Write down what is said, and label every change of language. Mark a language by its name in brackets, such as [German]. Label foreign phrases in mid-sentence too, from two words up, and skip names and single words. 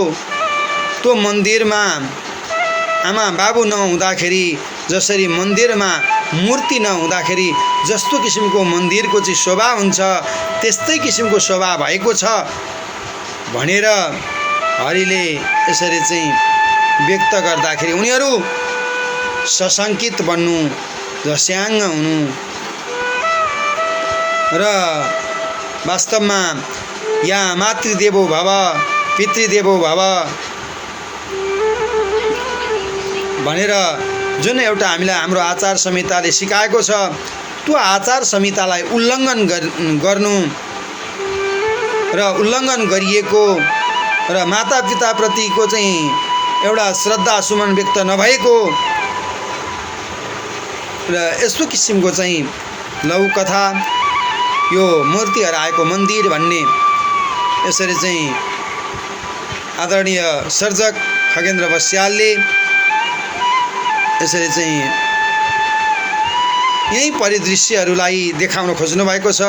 [Nepali] त्यो मन्दिरमा आमा बाबु नहुँदाखेरि जसरी मन्दिरमा मूर्ति नहुँदाखेरि जस्तो किसिमको मन्दिरको चाहिँ शोभा हुन्छ त्यस्तै किसिमको शोभा भएको छ भनेर हरिले यसरी चाहिँ व्यक्त गर्दाखेरि उनीहरू सशङ्कित बन्नु, झस्याङ्ग हुनु र वास्तवमा यहाँ [Sanskrit] मातृदेवो भव पितृदेवो भव [Nepali] भनेर जुन एउटा हामीलाई हाम्रो आचार संहिताले सिकाएको छ, त्यो आचार संहितालाई उल्लङ्घन गर्नु र उल्लङ्घन गरिएको र मातापिताप्रतिको चाहिँ एउटा श्रद्धा सुमन व्यक्त नभएको र यस्तो किसिमको चाहिँ लघुकथा, यो मूर्ति हराएको मन्दिर भन्ने यसरी चाहिँ आदरणीय सर्जक खगेन्द्र बस्यालले यसरी चाहिँ यही परिदृश्यहरूलाई देखाउन खोज्नु भएको छ।